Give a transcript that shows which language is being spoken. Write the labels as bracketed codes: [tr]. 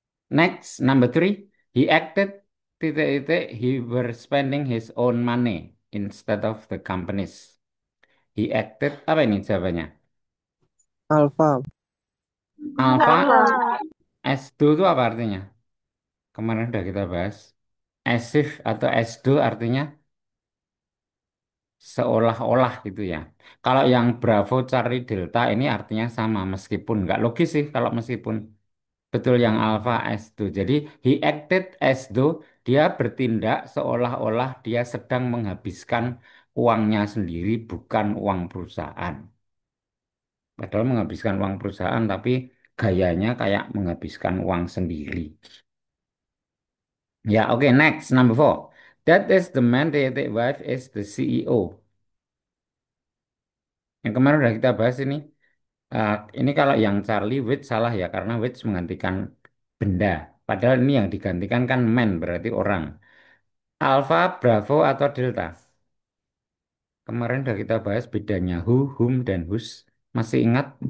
[en] Next, number three, he acted titik-titik, he were spending his own money instead of the company's. He acted [id] apa ini jawabannya? [en] Alpha. Alpha Alpha. [id] S2 itu apa artinya? Kemarin udah kita bahas. As if atau as though artinya seolah-olah gitu ya. Kalau yang Bravo cari Delta ini artinya sama meskipun nggak logis sih kalau meskipun betul yang Alpha as though. Jadi [en] he acted as though [id] dia bertindak seolah-olah dia sedang menghabiskan uangnya sendiri bukan uang perusahaan. Padahal menghabiskan uang perusahaan tapi gayanya kayak menghabiskan uang sendiri. [en] Ya, oke, next number four. That is the man, the wife is the CEO. [id] Yang kemarin udah kita bahas ini. Ini kalau yang Charlie Which salah ya karena Which menggantikan benda. Padahal ini yang digantikan kan man berarti orang. Alpha, Bravo atau Delta. Kemarin udah kita bahas bedanya who, whom, dan whose. Masih ingat?